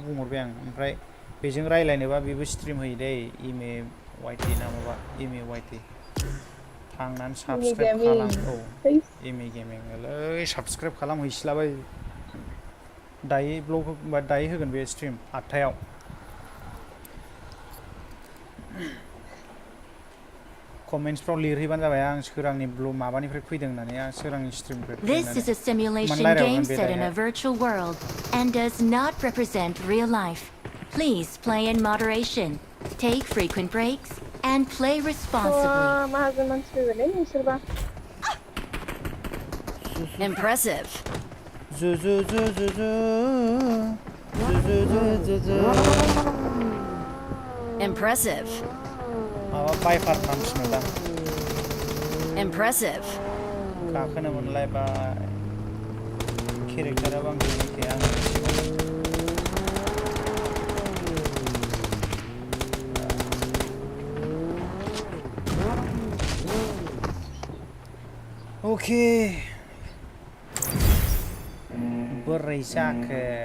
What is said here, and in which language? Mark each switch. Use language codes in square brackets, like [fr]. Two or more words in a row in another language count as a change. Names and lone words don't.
[brx] बुंहरबाय आं ओमफ्राय बेजों रायलायनोबा बेबो स्ट्रिम होयो दै इमे वाइटि ना माबा इमे वाइटि थांनानै साबसक्राइब खालाम औ इमे गेमिंलै साबसक्राइब खालामहैस्लाबै दायो ब्लग दायो होगोन बे स्ट्रिम 8टायाव कमेन्ट्सफ्राव लिरहैबानो जाबाय आं सोरांनि माबानिफ्राय फैदों होननानै आं सोरांनि स्ट्रिमनिफ्राय फैदों [en] This is a simulation game set in a virtual world and does not represent real life. Please play in moderation, take frequent breaks, and play responsibly. Impressive. Impressive. [brx] माबा बायफार थांसिनो दा [en] Impressive. [brx] गाखोनो मोनलायबाय केरेक्टारा बांसिन मिथिया आं अके बोरै जाखो